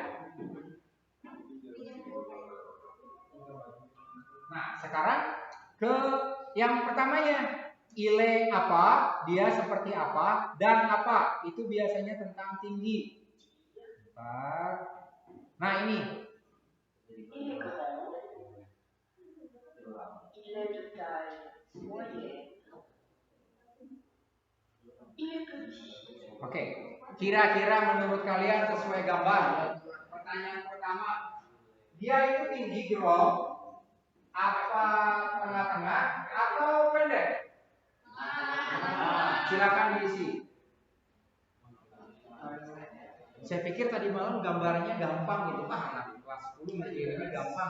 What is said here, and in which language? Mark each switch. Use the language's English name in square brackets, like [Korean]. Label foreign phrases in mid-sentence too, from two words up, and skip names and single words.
[Indonesian] Nah, sekarang ke yang pertamanya. Ile apa, dia seperti apa, dan apa. Itu biasanya tentang tinggi. Bentar. Nah, ini. [French] Il est de taille moyenne. Il est petit. [Indonesian] Oke, kira-kira menurut kalian sesuai gambar. Pertanyaan pertama, dia itu tinggi growth, apa tengah-tengah atau pendek? Silakan diisi. Saya pikir tadi malam gambarnya gampang gitu, anak kelas 10 mikirnya gampang.